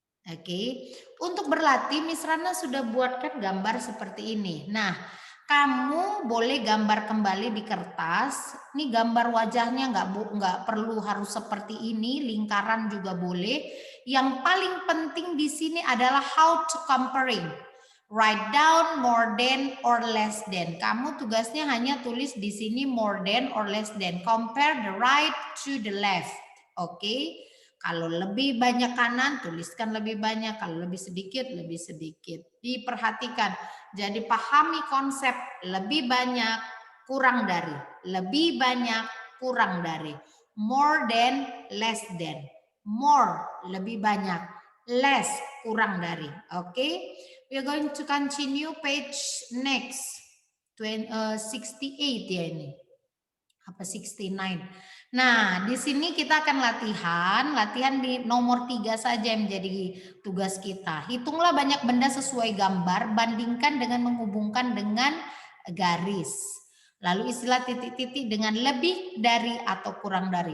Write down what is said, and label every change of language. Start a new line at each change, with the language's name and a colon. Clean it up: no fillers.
Indonesian: Oke, untuk berlatih Miss Rana sudah buatkan gambar seperti ini. Nah, kamu boleh gambar kembali di kertas. Ini gambar wajahnya nggak perlu harus seperti ini, lingkaran juga boleh. Yang paling penting di sini adalah
English: how to comparing. Write down more than or less than.
Indonesian: Kamu tugasnya hanya tulis di sini
English: more than or less than. Compare the right to the left.
Indonesian: Oke. Kalau lebih banyak kanan, tuliskan lebih banyak. Kalau lebih sedikit, lebih sedikit. Diperhatikan. Jadi pahami konsep lebih banyak, kurang dari. Lebih banyak, kurang dari.
English: More than, less than.
Indonesian: more, lebih banyak. Less, kurang dari. Oke.
English: We are going to continue page next.
Indonesian: 68 ya ini. Apa 69. Nah, di sini kita akan latihan di nomor 3 saja yang menjadi tugas kita. Hitunglah banyak benda sesuai gambar, bandingkan dengan menghubungkan dengan garis. Lalu istilah titik-titik dengan lebih dari atau kurang dari.